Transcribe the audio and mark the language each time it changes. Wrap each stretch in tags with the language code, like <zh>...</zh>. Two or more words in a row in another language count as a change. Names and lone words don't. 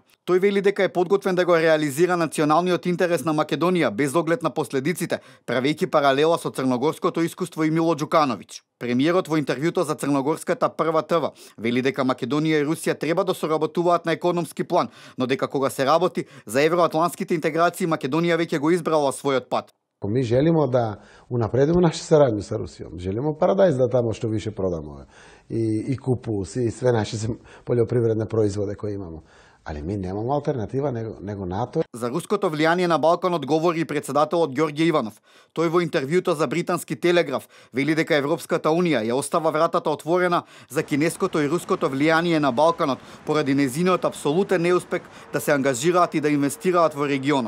<mk>Тој вели дека е подготвен да го реализира националниот интерес на Македонија без оглед на последиците, правејќи паралела со црногорското искуство и Мило Џукановиќ. Премиерот во интервјуто за Црногорската прва ТВ вели дека Македонија и Русија треба да соработуваат на економски план, но дека кога се работи за евроатлантските интеграции Македонија веќе го избрала својот пат.</mk> <sr>Mi želimo da unapredimo našu saradnju sa Rusijom. Želimo paradajz da tamo što više prodamo i kupus i sve naše poljoprivredne proizvode koje imamo. Ali mi nemamo alternativa nego NATO.</sr> <mk>За руското влијание на Балканот говори и председателот Ѓорѓе Иванов. Тој во интервјуто за британски Телеграф вели дека Европската унија ја остава вратата отворена за кинеското и руското влијание на Балканот поради незиниот апсолутен неуспех да се ангажираат и да инвестираат во регионот.</mk>